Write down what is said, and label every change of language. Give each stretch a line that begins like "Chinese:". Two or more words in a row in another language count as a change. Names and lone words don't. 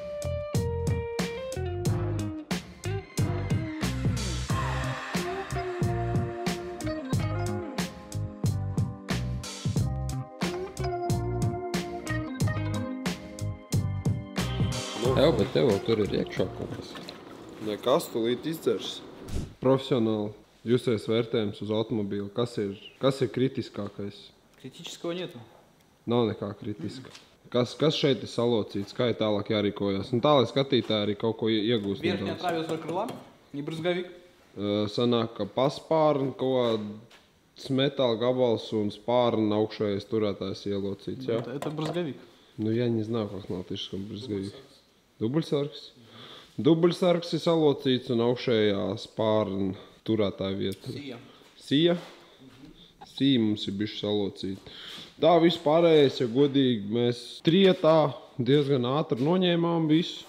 Latvian: Jā, bet tev vēl tur ir iekšā kaut kas. Nekas tūlīt izdzers. Profesionāli jūsēs vērtējums uz automobīlu. Kas ir kritiskākais?
Russian: Критического нету.
Latvian: Nav nekā kritiska. Kas šeit ir salocīts? Kā ir tālāk jārīkojas? Nu tā, lai skatītāji arī kaut ko iegūst.
Russian: Верхняя траверсная крыла, не брызговик.
Latvian: Sanāk, ka paspārni kaut kāds metāla gabals un spārni augšējais turētājs ielocīts, jā?
Russian: Это брызговик. Ну, я не знаю, как на латышском брызговик.
Latvian: Dubļsargs. Dubļsargs ir salocīts un augšējā spārna turētāja vieta. Sija. Sija? Sija mums ir bišķi salocīta. Tā vispārējais, ja godīgi, mēs trietā diezgan ātri noņēmām visu.